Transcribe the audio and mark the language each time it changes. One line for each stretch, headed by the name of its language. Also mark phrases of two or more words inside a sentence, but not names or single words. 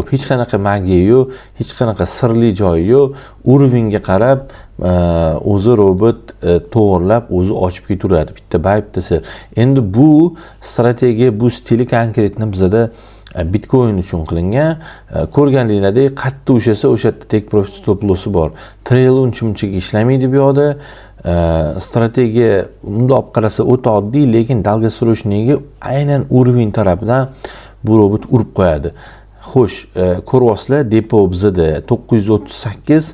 Uzbek: Hech qanaqa magiya yo'q, hech qanaqa sirli joyi yo'q. Uровеньga qarab o'zi robot to'g'irlab o'zi ochib ketaveradi. Bitta buy, bitta sell. Endi bu strategiya, bu stili konkretni bizda Bitcoin uchun qilingan. Ko'rganinglardek, qattiq o'shasa, o'sha yerda
English: take profit stop lossi
Uzbek: bor. Trail uncha-munchaga ishlamaydi bu yoqda. Strategiya unda olib qarasa o'ta oddiy, lekin dalgasrochniga aynan уровень tarafidan bu robot urib qo'yadi. Xo'sh, ko'ryapsizlar, depo bizda 938.